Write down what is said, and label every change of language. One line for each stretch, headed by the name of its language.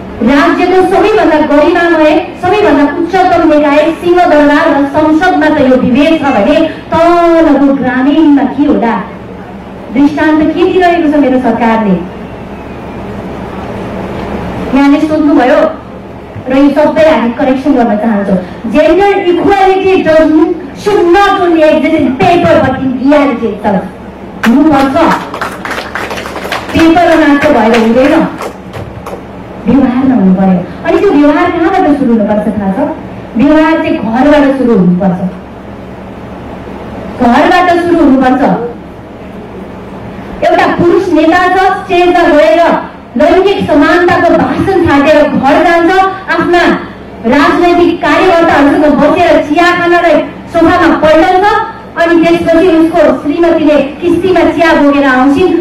Nepali: राज्यको सबैभन्दा गरिमामय, सबैभन्दा उच्चतम निकाय सिंहदरबार र संसदमा त यो विभेद छ भने तलको ग्रामीणमा के होला? दृष्टान्त के दिइरहेको छ मेरो सरकारले? यहाँले सोध्नुभयो र यो सबै हामी करेक्सन गर्न चाहन्छौँ।
English: Gender equality should not only exist in paper but in reality itself.
Nepali: हुनुपर्छ। पेपर मात्र भएर हुँदैन, व्यवहारमा हुनु पर्यो। अनि त्यो व्यवहार कहाँबाट सुरु हुनुपर्छ थाहा छ? व्यवहार चाहिँ घरबाट सुरु हुनुपर्छ। घरबाट सुरु हुनुपर्छ। एउटा पुरुष नेता छ, स्टेजमा गएर लैङ्गिक समानताको भाषण छाडेर घर जान्छ, आफ्ना राजनैतिक कार्यकर्ताहरूसँग बसेर चिया खानलाई सोफामा पल्टाउँछ, अनि त्यसपछि उसको श्रीमतीले किस्तीमा चिया बोकेर आउँछिन्।